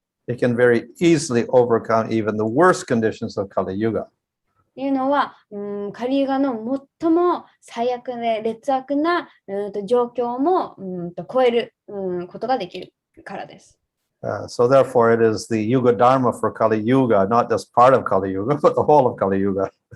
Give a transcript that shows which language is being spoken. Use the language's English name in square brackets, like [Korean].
[English] It can very easily overcome even the worst conditions of Kali Yuga. [Japanese] というのは、カリユガの最も最悪で劣悪な状況も超えることができるからです。 [English] So therefore, it is the Yuga Dharma for Kali Yuga, not just part of Kali Yuga, but the whole of Kali Yuga.